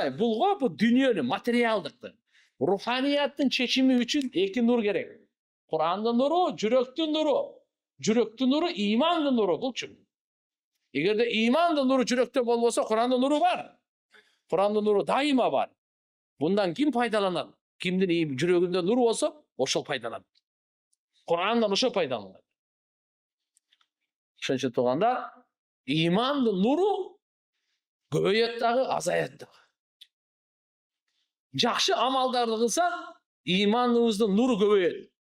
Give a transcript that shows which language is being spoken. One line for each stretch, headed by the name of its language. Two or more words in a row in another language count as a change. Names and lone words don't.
Kyrgyz: Булго бу дүйнөнү, материалдыкты, руханияттын чечими үчүн эки нур керек. Курандын нуру, жүрөктүн нуру. Жүрөктүн нуру, имандын нуру булчу. Эгерде имандын нуру жүрөктө болбосо, Курандын нуру бар. Курандын нуру дайыма бар. Мындан ким пайдаланат? Кимдин жүрөгүндө нуру болсо, ошол пайдаланат. Курандан ошо пайдаланат. Ошон үчүн туугандар, имандын нуру көбөйөт дагы, азаят дагы. Жакшы амалдарды кылсак, иманыбыздын нуру көбөйөт.